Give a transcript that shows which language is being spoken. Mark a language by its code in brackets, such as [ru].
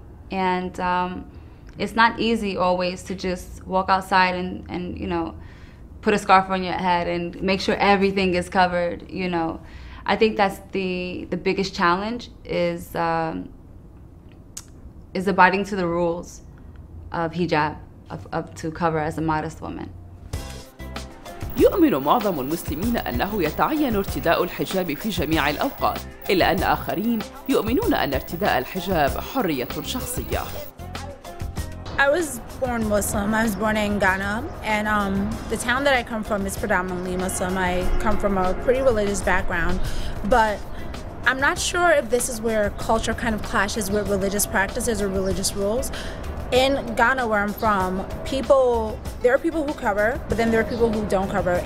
[en] And it's not easy always to just walk outside and you know, put a scarf on your head and make sure everything is covered, you know. I think that's the biggest challenge is abiding to the rules of hijab, of to cover as a modest woman. [ar] يؤمن معظم المسلمين أنه يتعين ارتداء الحجاب في جميع الأوقات، إلا أن آخرين يؤمنون أن ارتداء الحجاب حرية شخصية. [en] I was born Muslim. I was born in Ghana, and the town that I come from is predominantly Muslim. I come from a pretty religious background, but I'm not sure if this is where culture kind of clashes with religious practices or religious rules. In Ghana, where I'm from, there are people who cover, but then there are people who don't cover.